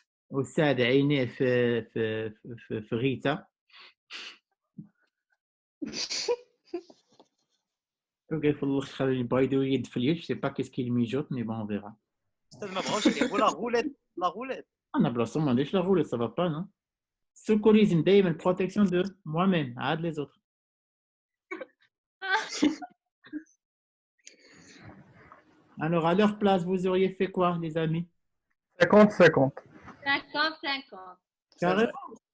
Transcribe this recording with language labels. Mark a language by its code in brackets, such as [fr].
[ar] وسعد عينيه في غيتا. وقال الله خلي البايدو يد في اليد. [fr] Je sais pas qu'est-ce qu'il mijote, mais bon, on verra. [ar] استاذ ما بغاوش يلعبوا لا غوليت. انا بلاصتو ما عنديش لا غوليت. [fr] Ça va pas, non? Secourisme دايما protection de moi-même. عاد les autres. Alors, à leur place, vous auriez fait quoi, les amis? 50-50. 50-50. Carrément.